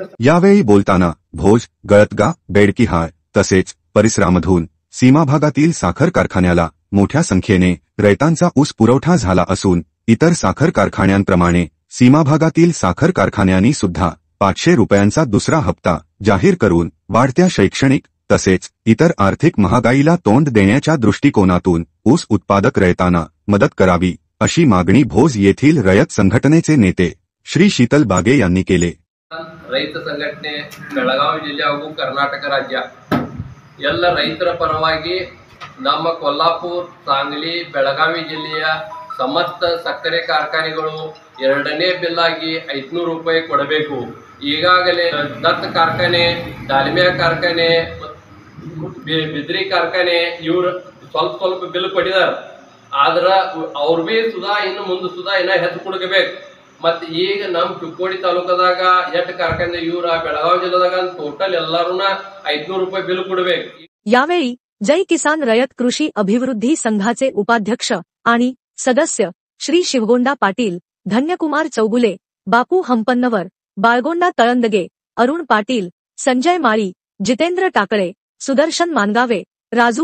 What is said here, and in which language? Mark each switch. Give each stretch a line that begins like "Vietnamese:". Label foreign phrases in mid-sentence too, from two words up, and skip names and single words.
Marathi: यावेळी बोलताना भोज, गळतगा, बेडकिहाळ तसेच परिसरामधून सीमा भागातील साखर कारखान्याला मोठ्या संख्येने रयतांचा ऊस पुरवठा झाला असून इतर साखर कारखान्यांप्रमाणे सीमा भागातील साखर कारखान्यांनी सुद्धा 500 रुपयांचा दुसरा हप्ता जाहीर करून वाढत्या शैक्षणिक तसेच इतर आर्थिक महागाईला तोंड देण्याच्या दृष्टिकोनातून ऊस उत्पादक रयतांना मदत करावी अशी मागणी भोज येथील रयत संघटनेचे नेते श्री शीतल बागे यांनी केले.
Kannada: ರೈತ ಸಂಘಟನೆ ಬೆಳಗಾವಿ ಜಿಲ್ಲೆ ಹಾಗೂ ಕರ್ನಾಟಕ ರಾಜ್ಯ ಎಲ್ಲ ರೈತರ ಪರವಾಗಿ ನಮ್ಮ ಕೊಲ್ಲಾಪುರ, ಸಾಂಗ್ಲಿ, ಬೆಳಗಾವಿ ಜಿಲ್ಲೆಯ ಸಮಸ್ತ ಸಕ್ಕರೆ ಕಾರ್ಖಾನೆಗಳು ಎರಡನೇ ಬಿಲ್ ಆಗಿ 500 ರೂಪಾಯಿ ಕೊಡಬೇಕು. ಈಗಾಗಲೇ ದತ್ತ ಕಾರ್ಖಾನೆ, ದಾಲ್ಮಿಯಾ ಕಾರ್ಖಾನೆ, ಬಿದ್ರಿ ಕಾರ್ಖಾನೆ ಇವರು ಸ್ವಲ್ಪ ಬಿಲ್ ಕೊಟ್ಟಿದ್ದಾರೆ. ಆದ್ರೆ ಅವ್ರು ಭೀ ಸುಧಾ ಇನ್ನು ಮುಂದೆ ಸುಧಾ ಹೆಚ್ಚು ಕೊಡಬೇಕು. ಮತ್ತೆ ಈಗ ನಮ್ಮ ಚಿಕ್ಕೋಡಿ ತಾಲೂಕದಾಗ ಎಷ್ಟು ಕಾರ್ಖಾನೆ ಇವ್ರ ಬೆಳಗಾವಿ ಜಿಲ್ಲೆದಾಗ ಟೋಟಲ್ ಎಲ್ಲಾರುನ 500
Marathi: रुपये बिल
Kannada: ಕೊಡಬೇಕು.
Marathi: यावेळी जय किसान रयत कृषी अभिवृद्धी संघाचे उपाध्यक्ष आणि सदस्य श्री शिवगोंडा पाटील, धन्यकुमार चौगुले, बापू हंपन्नवर, बाळगोंडा तळंदगे, अरुण पाटील, संजय माळी, जितेंद्र टाकळे, सुदर्शन मानगावे, राजू